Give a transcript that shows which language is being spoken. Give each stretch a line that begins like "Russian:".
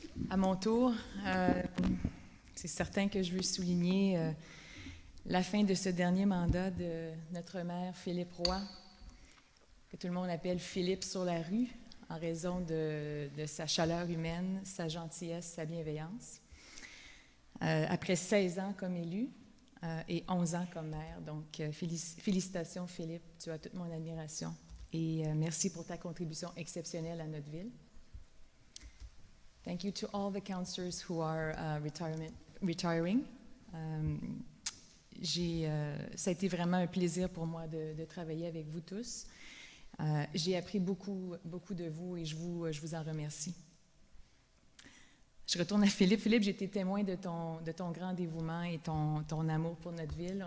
French: À mon tour, c'est certain que je veux souligner la fin de ce dernier mandat de notre maire Philippe Roy, que tout le monde appelle Philippe sur la rue, en raison de sa chaleur humaine, sa gentillesse, sa bienveillance. Après 16 ans comme élu et 11 ans comme maire, donc félicitations Philippe, tu as toute mon admiration. Et merci pour ta contribution exceptionnelle à notre ville.
English: Thank you to all the councillors who are retiring.
French: Ça a été vraiment un plaisir pour moi de travailler avec vous tous. J'ai appris beaucoup de vous et je vous en remercie. Je retourne à Philippe. Philippe, j'ai été témoin de ton grand dévouement et ton amour pour notre ville.